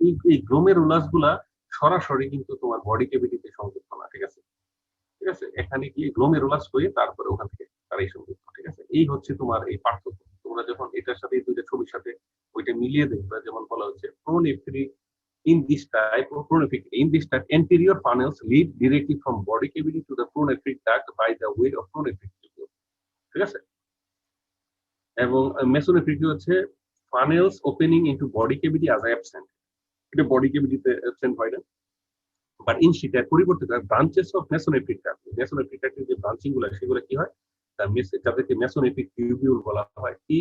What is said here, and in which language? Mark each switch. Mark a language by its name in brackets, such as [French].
[Bangla] এই গ্লোমেরুলাস গুলা সরাসরি কিন্তু তোমার বডি ক্যাভিটিতে সংযুক্ত না। ঠিক আছে, ঠিক আছে, এখানে গিয়ে গ্লোমেরুলাস হয়ে তারপরে ওখান থেকে তারাই সংযুক্ত। ঠিক আছে, এই হচ্ছে তোমার এই পার্থক্য। তোমরা যখন এটার সাথে এই দুইটা ছবির সাথে ওইটা মিলিয়ে দেখবে, যেমন বলা হচ্ছে প্রোনেফ্রিক [English] in this type of pronephric, in this type anterior funnels lead directly from body cavity to the pronephric duct by the way of pronephric tubule। [Bangla] ঠিক আছে, এবং মেসোনেফ্রিক হচ্ছে [English] funnels opening into body cavity as absent, [Bangla] এটা body ক্যাভিটিতে absent হয় না, but in শীটের পরিবর্তে branches of মেসোনেফ্রিক duct, মেসোনেফ্রিক ডাক্টের যে ব্রাঞ্চিং গুলো সেগুলো কি হয়, যাদেরকে মেসোনেফ্রিক টিউবিউল বলা হয়।